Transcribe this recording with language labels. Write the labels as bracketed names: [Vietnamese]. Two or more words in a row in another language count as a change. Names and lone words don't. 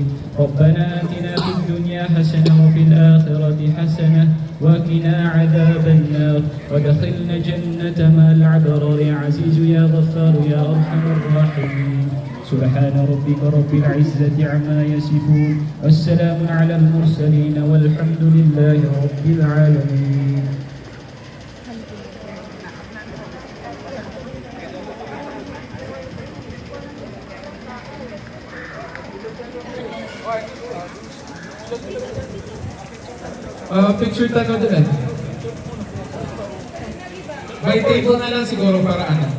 [Arabic] ربنا آتنا في الدنيا حسنة وفي الآخرة حسنة وقنا عذاب النار وادخلنا جنة مع الأبرار يا عزيز يا غفار يا أرحم الراحمين. سبحان ربك رب العزة عما يصفون والسلام على المرسلين والحمد لله رب العالمين. [Filipino] Picture tayo doon. May table na lang siguro para ano.